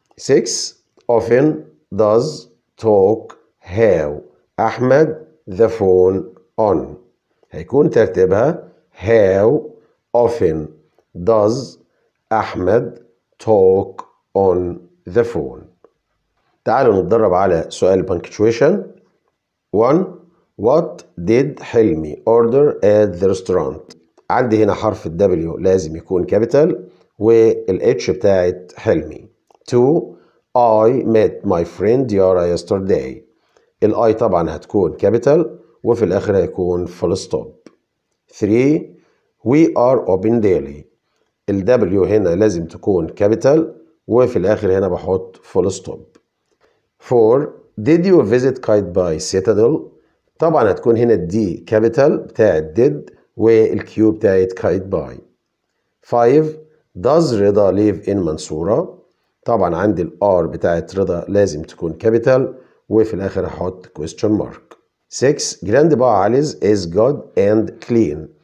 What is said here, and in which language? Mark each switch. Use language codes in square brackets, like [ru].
[en] 6 often does talk how أحمد the phone on. [ar] هيكون ترتيبها [en] how often does أحمد talk on the phone. [ar] تعالوا نتدرب على سؤال punctuation. [en] 1 what did حلمي order at the restaurant. [ar] عندي هنا حرف ال [en] W [ar] لازم يكون [en] capital [ar] والاتش بتاعت حلمي. [en] 2 I met my friend Yara yesterday. [ar] الاي طبعا هتكون كابيتال وفي الاخر هيكون فول ستوب. [en] 3 we are open daily. [ar] الدبليو هنا لازم تكون كابيتال وفي الاخر هنا بحط فول ستوب. [en] 4 did you visit Qaitbay Citadel. [ar] طبعا هتكون هنا الدي كابيتال بتاعت did والكيو بتاعت Qaitbay. [en] 5 does رضا live in منصورة. [ar] طبعا عندي الار بتاعت رضا لازم تكون كابيتال وفي الاخر هحط [en] question mark. 6 grandpa Ali's is good and clean.